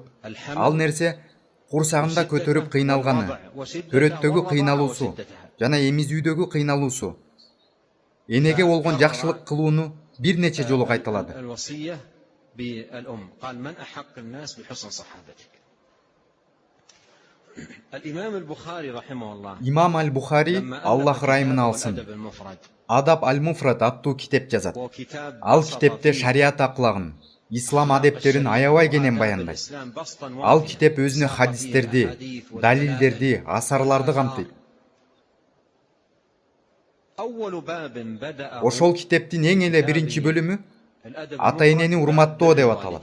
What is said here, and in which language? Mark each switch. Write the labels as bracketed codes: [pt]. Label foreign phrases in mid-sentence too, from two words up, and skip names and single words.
[ky] Ал нерсе курсагында көтөрүп кыйналганы, төрөттөгү кыйналуусу жана эмизүүдөгү кыйналуусу. Энеге болгон жакшылык кылууну бир нече жолу кайталады. Имам аль-Бухари, Аллах райымын алсын, Адаб аль-Муфрад аттуу китеп жазат. Ал китепте шарият аклагын, ислам адептерин аябай кенен баяндайт. Ал китеп өзүнө хадистерди, далилдерди, асарларды камтыйт. Ошол китептин эң эле биринчи бөлүмү ата-энени урматтоо деп аталат.